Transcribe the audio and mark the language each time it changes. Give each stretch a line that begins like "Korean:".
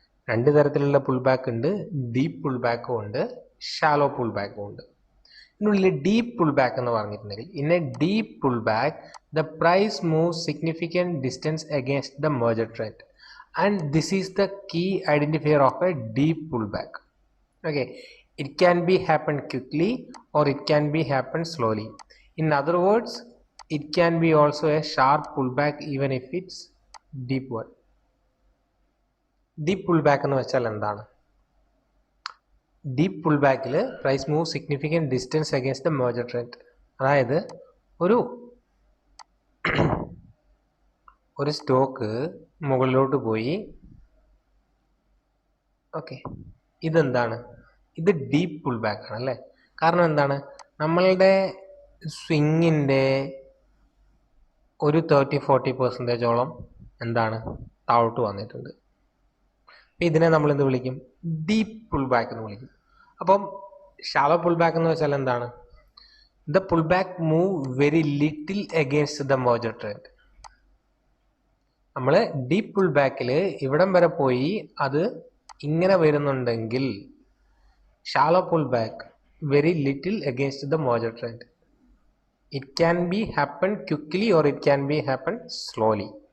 Malayalam: രണ്ട് തരത്തിലുള്ള pull back ഉണ്ട്. ഡീപ്പ് പുൾ ബാക്കും ഉണ്ട്, ഷാലോ പുൾ ബാക്കും ഉണ്ട്. ഇതിനുള്ളിൽ
English: deep pull back
Malayalam: എന്ന് പറഞ്ഞിട്ടുണ്ടെങ്കിൽ,
English: In a deep pull back the price move significant distance against the merger trend and this is the key identifier of a deep pull back. Okay, it can be happen quickly or it can be happen slowly. In other words, it can be also a sharp pullback even if it's deep one. Deep pullback
Malayalam: എന്ന് വെച്ചാൽ എന്താണ്?
English: Deep pull ബാക്കിൽ price move significant distance against the merger trend.
Malayalam: അതായത് ഒരു stock മുകളിലോട്ട് പോയി. Okay, ഇതെന്താണ്? ഇത് ഡീപ്പ് പുൾ ബാക്ക് ആണ് അല്ലേ. കാരണം എന്താണ്, നമ്മളുടെ സ്വിങ്ങിൻ്റെ ഒരു 30-40% എന്താണ് താഴോട്ട് വന്നിട്ടുണ്ട്. ഇതിനെ നമ്മൾ എന്ത് വിളിക്കും? ഡീപ്പ് പുൾ ബാക്ക് എന്ന് വിളിക്കും. അപ്പം ഷാലോ പുൾ ബാക്ക് എന്ന് വെച്ചാൽ എന്താണ്?
English: The pull back move very little against the merger trend.
Malayalam: നമ്മൾ ഡീപ്പ് പുൾ ബാക്കിൽ ഇവിടം വരെ പോയി അത് ഇങ്ങനെ വരുന്നുണ്ടെങ്കിൽ,
English: shallow pullback very little against the merger trend. It can be happen quickly or it can be happen slowly.